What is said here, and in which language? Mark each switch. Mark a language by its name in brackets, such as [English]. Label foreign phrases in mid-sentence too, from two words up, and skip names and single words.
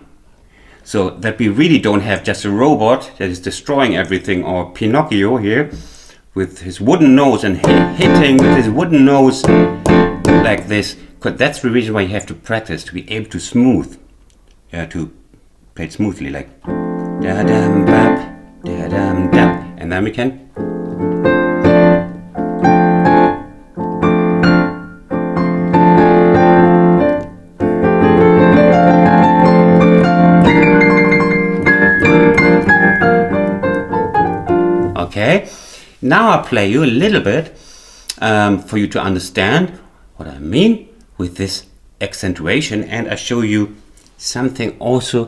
[English] So that we really don't have just a robot that is destroying everything, or Pinocchio here with his wooden nose and hitting with his wooden nose like this. Because that's the reason why you have to practice, to be able to smooth. To play it smoothly, like da-dum bap, da-dum dap. And then we can. Okay, now I play you a little bit for you to understand what I mean with this accentuation, and I show you something also.